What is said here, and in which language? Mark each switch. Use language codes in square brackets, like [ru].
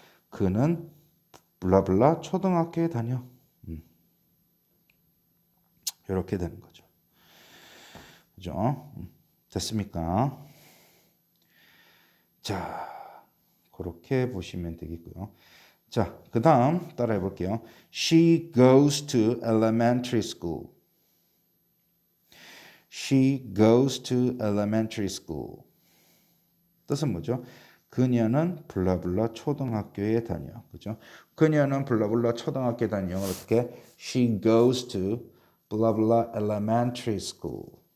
[ko] 그는 블라블라 초등학교에 다녀. 이렇게 되는 거죠. 그죠? 됐습니까? 자, 그렇게 보시면 되겠고요. 자, 그 다음 따라해 볼게요. [en] She goes to elementary school. She goes to elementary school. [ko] 뜻은 뭐죠? 그녀는 블라블라 초등학교에 다녀. 그죠? 그녀는 블라블라 초등학교에 다녀. 어떻게? [en] She goes to 블라블라 elementary school.